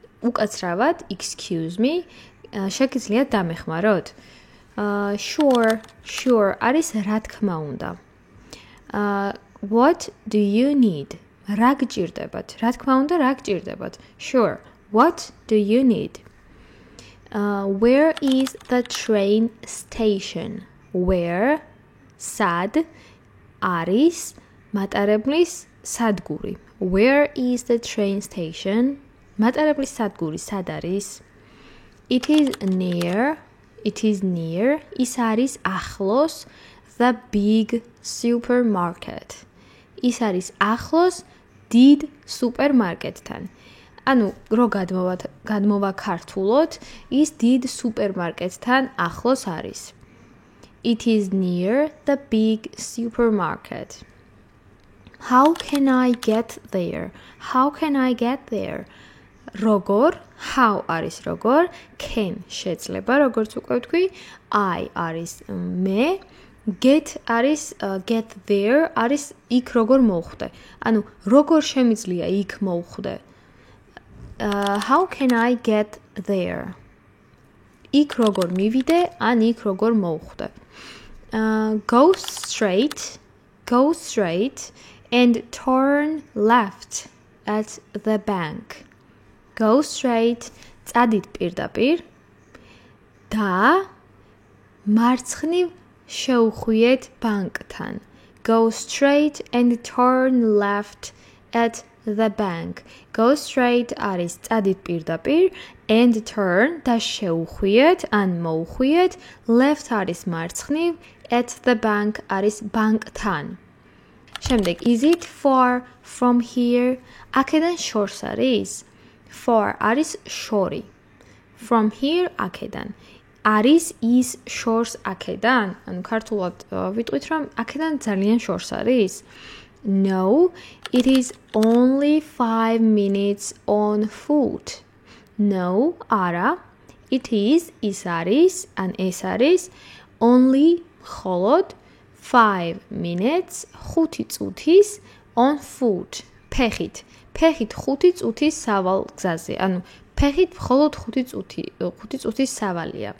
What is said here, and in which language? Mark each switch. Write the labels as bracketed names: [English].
[Georgian] უკაცრავად [English] excuse me, [Georgian] შეგიძლია დამეხმაროთ? [English] Sure [Georgian] არის რა თქმა უნდა. [English] What do you need? [Georgian] რა გჭირდებათ? რა თქმა უნდა, რა გჭირდებათ? [English] Sure. What do you need? Where is the train station? Where? [Georgian] Sad არის მატარებლის სადგური. [English] Where is the train station? [Georgian] მატარებლის სადგური სად არის? [English] It is near. [Georgian] ის არის ახლოს [English] the big supermarket. [Georgian] ის არის ახლოს დიდ სუპერმარკეტთან. ანუ რო გადმოვაქართულოთ, ის დიდ სუპერმარკეტთან ახლოს არის. [English] It is near the big supermarket. How can I get there? How can I get there? [Georgian] როგორ? [English] How [Georgian] არის როგორ? [English] Can [Georgian] შეძლება, როგორც უკვე ვთქვი. [English] I [Georgian] არის მე. [English] Get [Georgian] არის [English] get there [Georgian] არის იქ როგორ მოვხვდე. ანუ როგორ შემიძლია იქ მოვხვდე? [English] How can I get there? [Georgian] იქ როგორ მივიდე, ან იქ როგორ მოვხვდე. [English] Go straight and turn left at the bank. Go straight, [Georgian] წადით პირდაპირ და მარცხნივ შეუხვიეთ ბანკთან. [English] Go straight and turn left at the bank. Go straight [Georgian] არის წადით პირდაპირ [English] and turn [Georgian] და შეუხვიეთ ან მოუხვიეთ. [English] Left [Georgian] არის მარცხნივ, [English] at the bank [Georgian] არის ბანკთან. შემდეგ [English] is it far from here? [Georgian] აქედან შორს არის? [English] Far [Georgian] არის შორი. [English] From here [Georgian] აქედან. არის ის შორს აქედან? ანუ ქართულად ვიტყვით რომ აქედან ძალიან შორს არის? [English] No, it is only 5 minutes on foot. No, [Georgian] არა. [English] It is, [Georgian] ის არის, ან ეს არის, [English] only, [Georgian] მხოლოდ, [English] 5 minutes, [Georgian] 5 წუთის, [English] on foot, [Georgian] ფეხით. ფეხით 5 წუთის სავალ გზაზე. ანუ ფეხით მხოლოდ 5 წუთის სავალია.